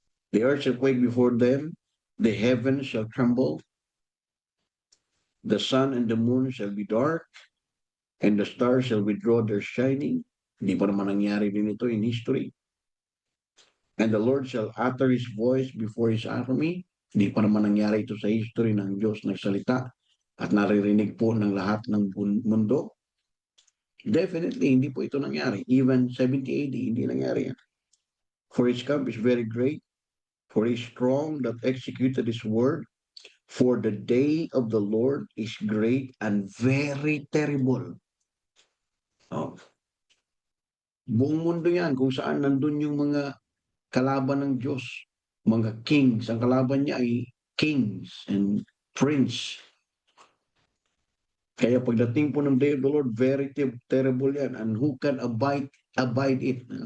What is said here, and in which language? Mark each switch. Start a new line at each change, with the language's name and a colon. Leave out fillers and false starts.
English: The earth shall quake before them. The heavens shall tremble. The sun and the moon shall be dark. And the stars shall withdraw their shining.
Filipino: Hindi pa naman nangyari din ito
English: in history. And the Lord shall utter his voice before his army.
Filipino: Hindi pa naman nangyari ito sa history ng Diyos nagsalita at naririnig po ng lahat ng mundo. Definitely, hindi po ito nangyari.
English: Even 70 AD,
Filipino: hindi nangyari yan.
English: For his camp is very great, for he is strong that executed his word. For the day of the Lord is great and very terrible. Oh.
Filipino: Buong mundo yan, kung saan nandun yung mga kalaban ng Diyos, mga kings. Ang kalaban niya ay kings and prince. Kaya pagdating po ng
English: day of the Lord, very terrible yan. And who can abide it?